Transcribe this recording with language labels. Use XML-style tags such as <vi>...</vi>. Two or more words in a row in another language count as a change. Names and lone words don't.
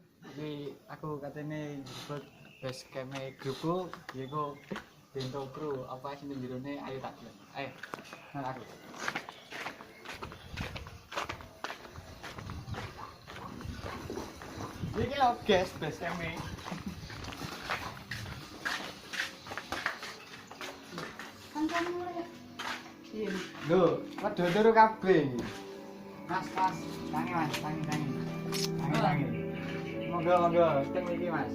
<jv>Iki aku katene jebut</jv> <en>base camp</en> <jv>grupku yaiku Bento Crew apa sing jerone ayo tak delok. Ayo. Nang aku. Iki lho guys</jv> <en>base camp</en> <jv>Lho, padha turu kabeh. Mas, tangi Mas, tangi. Monggo, teng iki Mas.</jv>